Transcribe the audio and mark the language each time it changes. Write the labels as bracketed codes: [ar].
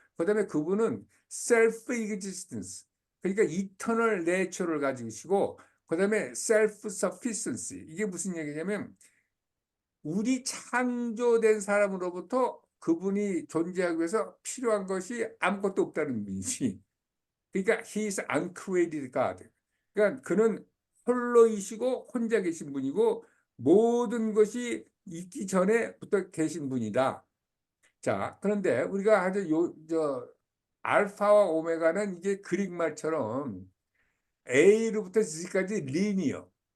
[ko] 그다음에 그분은 [en] self existence. [ko] 그러니까 [en] eternal nature [ko] 를 가지시고 그다음에 [en] self sufficiency. [ko] 이게 무슨 얘기냐면 우리 창조된 사람으로부터 그분이 존재하기 위해서 필요한 것이 아무것도 없다는 의미지. 그러니까 [en] he is uncreated God. [ko] 그러니까 그는 홀로이시고 혼자 계신 분이고 모든 것이 있기 전에부터 계신 분이다. 자, 그런데 우리가 아주 알파와 오메가는 이게 그릭 말처럼 A로부터 Z까지 리니어.